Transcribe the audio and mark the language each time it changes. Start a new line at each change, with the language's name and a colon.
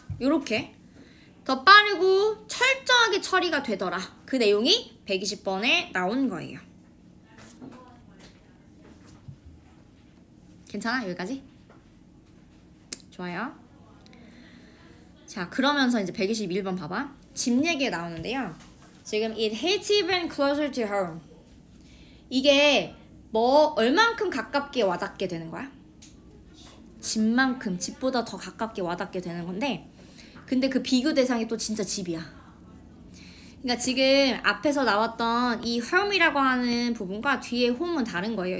Korean: 요렇게 더 빠르고 철저하게 처리가 되더라. 그 내용이 120번에 나온 거예요. 괜찮아? 여기까지? 좋아요. 자, 그러면서 이제 121번 봐봐. 집 얘기가 나오는데요. 지금
English: it hits even closer to home.
Korean: 이게 얼만큼 가깝게 와닿게 되는 거야? 집만큼, 집보다 더 가깝게 와닿게 되는 건데, 근데 그 비교 대상이 또 진짜 집이야. 그러니까 지금 앞에서 나왔던 이 home이라고 하는 부분과 뒤에 home은 다른 거예요.